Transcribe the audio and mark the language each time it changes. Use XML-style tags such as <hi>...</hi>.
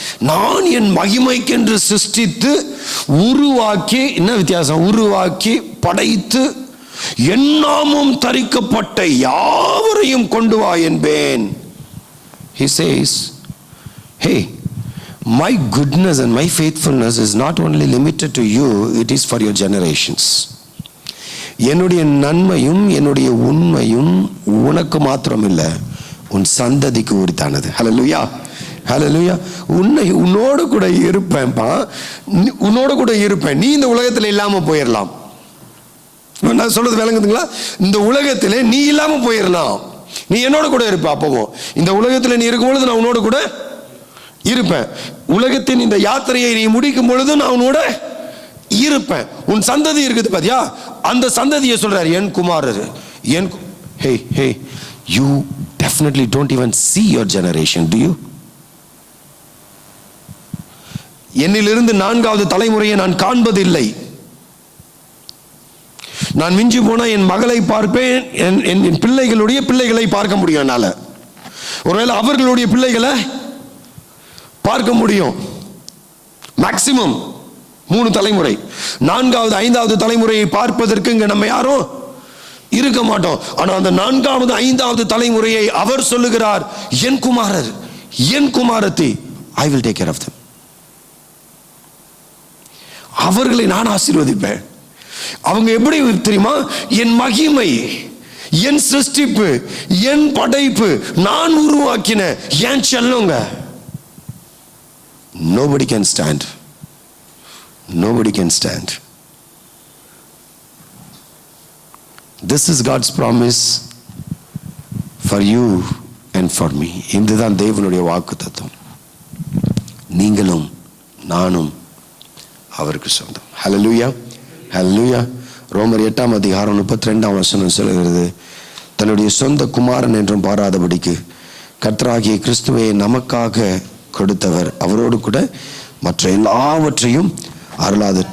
<ta>நான் என் மகிமைக்கென்று சிருஷ்டித்து உருவாக்கி, என்ன வித்தியாசம், உருவாக்கி படைத்து என் நாமம் தரிக்கப்பட்ட யாவரையும் கொண்டு வா என்பேன்.</ta> <en>He says, hey, my goodness and my faithfulness is not only limited to you, it is for your generations.</en> <ta>என்னுடைய நன்மையும் என்னுடைய உண்மையும் உனக்கு மாத்திரம் இல்லை, உன் சந்ததிக்கு உரித்தானது. ஹல்லேலூயா, ஹல்லேலூயா. உன்னோடு கூட இருப்பேன்பா, உன்னோடு கூட இருப்பேன். நீ இந்த உலகத்தில் இல்லாம போயிடலாம். நான் சொல்றது விளங்குதுங்களா? இந்த உலகத்திலே நீ இல்லாம போயிடலாம், நீ என்னோட கூட இருப்ப. அப்பவும் இந்த உலகத்தில் நீ இருக்கும் பொழுது நான் உன்னோட கூட இருப்பேன். உலகத்தின் இந்த யாத்திரையை நீ முடிக்கும் பொழுது நான் உன்னோட இருப்பேன். உன் சந்ததி இருக்குது பாத்தியா, அந்த சந்ததியை சொல்றாரு என் குமாரர்.</ta> <en>Hey, you definitely don't even see your generation, do you?</en> <ta>என்னிலிருந்து 4வது தலைமுறையை நான் காண்பதில்லை. நான் மிஞ்சி போனா என் மகளை பார்ப்பேன், என் பிள்ளைகளுடைய பிள்ளைகளை பார்க்க முடியும் என்னால. ஒருவேளை அவர்களுடைய பிள்ளைகளை பார்க்க முடியும். மேக்சிமம் 3 தலைமுறை. 4வது 5வது தலைமுறையை பார்ப்பதற்கு இங்க நம்ம யாரும் இருக்க மாட்டோம். ஆனா அந்த 4வது 5வது தலைமுறையை அவர் சொல்லுகிறார், என் குமாரர் என் குமாரத்தி,</ta> <en>I will take care of them.</en> <ta>அவர்களை நான் ஆசீர்வதிப்பேன். அவங்க எப்படி தெரியுமா, என் மகிமை, என் சிருஷ்டிப்பு, என் படைப்பு, நான் உருவாக்கின என் Sellanga.</ta> <en>Nobody can stand. Nobody can stand. This is God's promise for you and for me.</en> <ta>இதுதான் தேவனுடைய வாக்குத்தத்தம். நீங்களும் நானும் அவருக்கு சொந்தம். ஹல்லேலூயா, ஹல்லேலூயா. ரோமர் 8:32 சொல்லுகிறது, தன்னுடைய சொந்த குமாரன் என்றும் பாராதபடிக்கு கர்த்தராகிய கிறிஸ்துவை நமக்காக கொடுத்தவர் அவரோடு கூட மற்ற எல்லாவற்றையும் அருளாது.</ta>